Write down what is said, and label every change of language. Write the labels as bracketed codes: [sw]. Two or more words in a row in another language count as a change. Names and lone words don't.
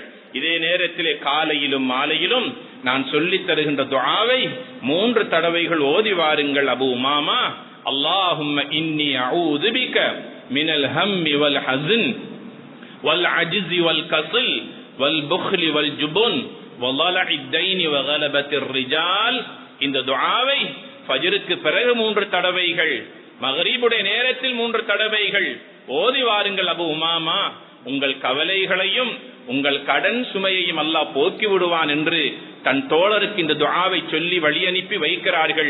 [ta] இதே நேரத்திலே காலையிலும் மாலையிலும் நான் சொல்லித் தருகின்ற துஆவை 3 தடவைகள் ஓதி வாருங்கள் அபு உமாமா. [ar] اللهم إني أعوذ بك من الهم والحزن والعجز والكسل والبخل والجبن و ضلع الدين وغلبة الرجال. [ta] இந்த துஆவை ஃபஜ்ருக்கு பிறகு 3 தடவைகள், மக்ரிபுடைய நேரத்தில் 3 தடவைகள் ஓதி வாருங்கள் அபு உமாமா, உங்கள் கவலைகளையும் உங்கள் கடன் சுமையையும் அல்லாஹ் போக்கி விடுவான் என்று தன் தோழருக்கு இந்த துஆவை சொல்லி வழி அனுப்பி வைக்கிறார்கள்.